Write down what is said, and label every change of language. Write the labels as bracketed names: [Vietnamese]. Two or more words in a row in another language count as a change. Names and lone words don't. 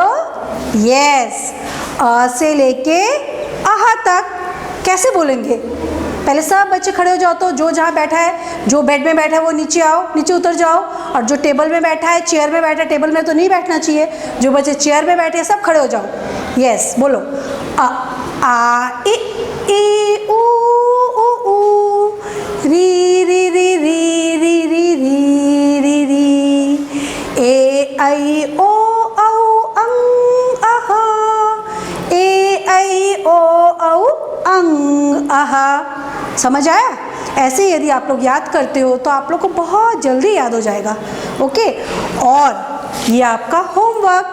[Hindi] यस, अ से लेके आहा तक कैसे बोलेंगे? पहले सब बच्चे खड़े हो जाओ, तो जो जहाँ बैठा है, जो बेड में बैठा है वो नीचे आओ, नीचे उतर जाओ। और जो टेबल में बैठा है, चेयर में बैठा है, टेबल में तो नहीं बैठना चाहिए, जो बच्चे चेयर में बैठे हैं सब खड़े हो जाओ। यस, बोलो। आ इ उ ऊ री री री री री री री री री ए आई ओ औ अंग आहा। ए आई ओ औ अंग आहा। समझ आया? ऐसे यदि आप लोग याद करते हो तो आप लोग को बहुत जल्दी याद हो जाएगा। ओके, और ये आपका होमवर्क।